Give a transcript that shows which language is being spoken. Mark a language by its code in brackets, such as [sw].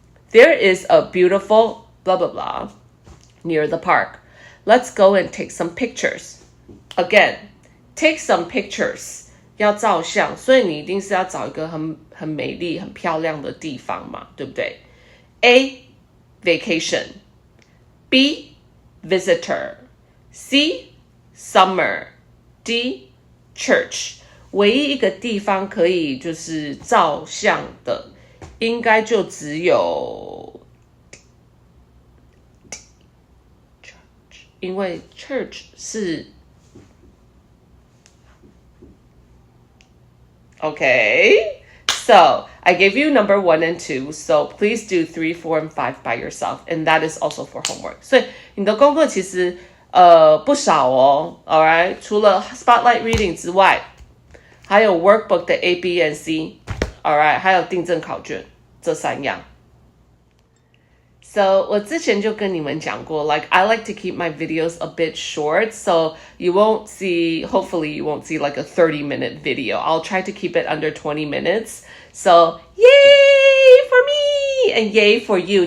[en] There is a beautiful blah blah blah near the park. Let's go and take some pictures. Again, take some pictures. [zh] 要照相，所以你一定是要找一个很美丽、很漂亮的地方嘛，对不对 ？ [en] A vacation, B visitor, C summer, D church。 [zh] 唯一一个地方可以就是照相的，应该就只有 church， 因为 church 是。 [en] Okay, so I gave you number 1 and 2, so please do 3, 4, and 5 by yourself, and that is also for homework. [zh] 所以你的功课其实不少哦 ，alright， 除了 spotlight reading 之外，还有 workbook 的 A, B, and C，alright， 还有订正考卷这3样。 [en] So [zh] 我之前就跟你们讲过 [en] like I like to keep my videos a bit short, so you won't see, hopefully you won't see like a 30-minute video. I'll try to keep it under 20 minutes. So yay for me and yay for you.